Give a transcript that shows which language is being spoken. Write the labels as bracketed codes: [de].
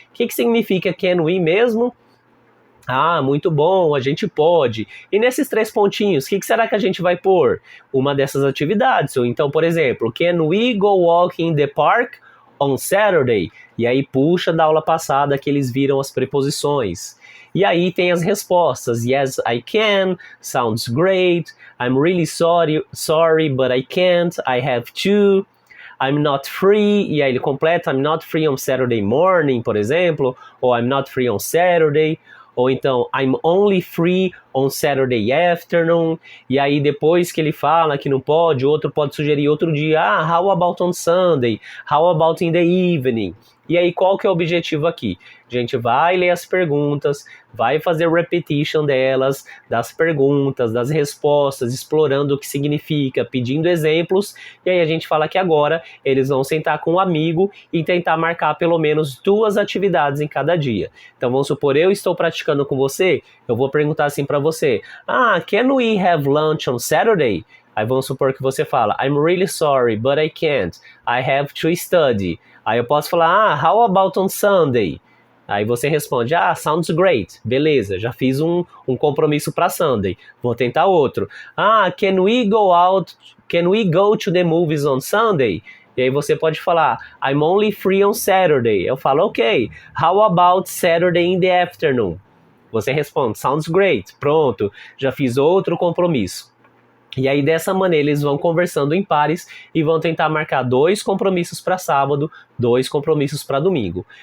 [pt] O que significa can we mesmo? Muito bom, a gente pode. E nesses 3 pontinhos, o que será que a gente vai pôr? Uma dessas atividades. Ou então, por exemplo, [en] can we go walking in the park on Saturday? [pt] E aí puxa da aula passada que eles viram as preposições. E aí tem as respostas. [en] Yes, I can. Sounds great. I'm really sorry, but I can't. I have to. I'm not free. [pt] E aí ele completa. [en] I'm not free on Saturday morning, [pt] por exemplo. [en] Ou I'm not free on Saturday. Ou então, I'm only free on Saturday afternoon. [pt] E aí depois que ele fala que não pode, outro pode sugerir outro dia. [en] How about on Sunday? How about in the evening? [pt] E aí, qual que é o objetivo aqui? A gente vai ler as perguntas, vai fazer repetition delas, das perguntas, das respostas, explorando o que significa, pedindo exemplos, e aí a gente fala que agora eles vão sentar com um amigo e tentar marcar pelo menos 2 atividades em cada dia. Então vamos supor, eu estou praticando com você, eu vou perguntar assim para você, [en] can we have lunch on Saturday? [pt] Aí vamos supor que você fala, [en] I'm really sorry, but I can't. I have to study. [pt] Aí eu posso falar, [en] how about on Sunday? [pt] Aí você responde, [en] sounds great. [pt] Beleza, já fiz um compromisso para Sunday. Vou tentar outro. [en] Can we go to the movies on Sunday? [pt] E aí você pode falar, [en] I'm only free on Saturday. [pt] Eu falo, [en] ok, how about Saturday in the afternoon? [pt] Você responde, [en] sounds great. [pt] Pronto, já fiz outro compromisso. E aí dessa maneira eles vão conversando em pares e vão tentar marcar 2 compromissos para sábado, 2 compromissos para domingo.